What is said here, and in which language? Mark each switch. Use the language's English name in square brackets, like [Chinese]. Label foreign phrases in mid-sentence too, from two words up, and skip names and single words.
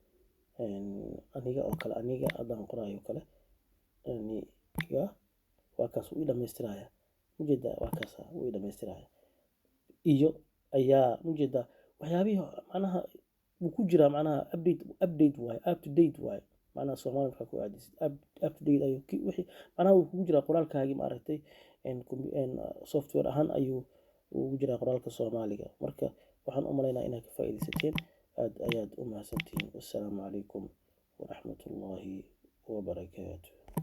[Somali] aniga haddaan qorayo kale aniga waa kaas uu dhamaystiraya mujeedaa waa kaas uu dhamaystiraya iyo ayaa mujeedaa waxyaabihii macnaha wuu ku jiraa macnaha update waay [English] up to date [Somali] waay macnaha Soomaali markaa ku aadisid [English] up to date [Somali] ayuu wixii macnaha wuu kugu jiraa qoraalkaagii maaragtay software ahaan ayuu ugu jiraa qoraalka Soomaaliga marka waxaan u maleynayaa inaad ka faa'iidaysateen aad ayaad u mahadsantihiin [Arabic] السلام عليكم ورحمة الله وبركاته